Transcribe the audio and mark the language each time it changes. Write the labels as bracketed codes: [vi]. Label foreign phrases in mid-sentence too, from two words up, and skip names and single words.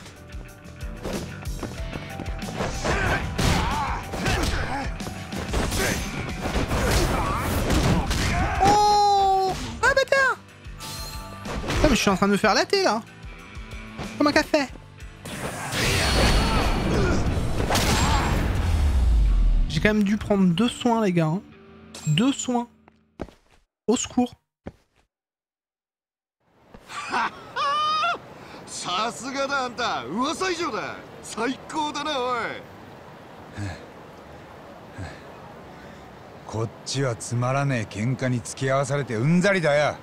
[fr] Oh. Ah bâtard. Ah mais je suis en train de me faire latter là. Comme un café. J'ai quand même dû prendre 2 soins les gars. Hein. 2 soins. Au secours. [ja] さすがだあんた、噂以上だ。最高だなおい。こっちはつまらねえ喧嘩に付き合わされてうんざりだよ。